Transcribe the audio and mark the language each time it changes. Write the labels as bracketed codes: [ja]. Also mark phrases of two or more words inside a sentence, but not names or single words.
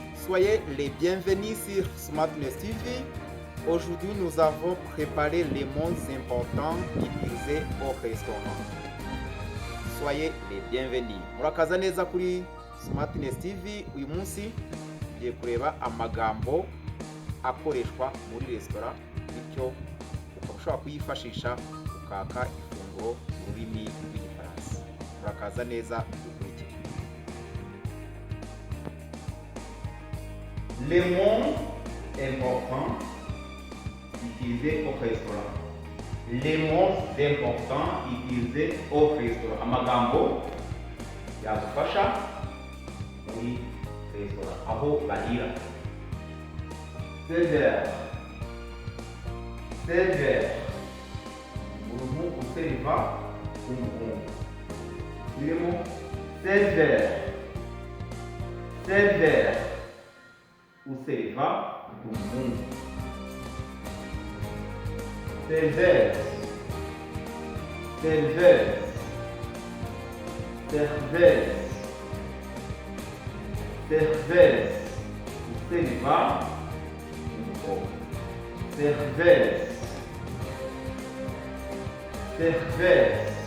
[fr] Soyez les bienvenus sur Smartness TV. Aujourd'hui, nous avons préparé les mots importants utilisés au restaurant. Soyez les bienvenus. [rw] Murakaza neza kuri Smartness TV. Uyu munsi tugiye kureba amagambo akoreshwa muri resitora, bityo ukaba ushobora kuyifashisha ukaka ifunguro mu rurimi rw'igifaransa. Murakaza neza dukurikire. [fr] Les mots importants utilisés au restaurant. Les mots importants utilisés au restaurant. [rw] Amagambo yagufasha muri restaurant aho barira. [fr] Serveur. Serveur. [rw] Umuntu useriva umuhungu. [fr] Birimo serveur. Serveur. [rw] Useriva umuhungu. [fr] Serveuse. Serveuse. Serveuse. Serveuse. [rw] Useriva umukobwa. [fr] Serveuse. Serveuse.